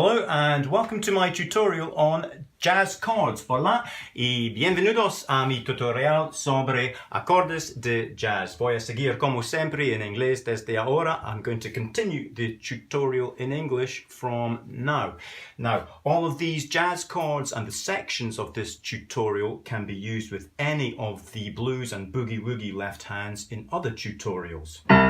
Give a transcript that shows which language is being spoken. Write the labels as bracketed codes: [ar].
[en] and welcome to my tutorial on jazz chords. [es] Hola y bienvenidos a mi tutorial sobre acordes de jazz. Voy a seguir como siempre en inglés desde ahora. [en] I'm going to continue the tutorial in English from now. Now, all of these jazz chords and the sections of this tutorial can be used with any of the blues and boogie-woogie left hands in other tutorials.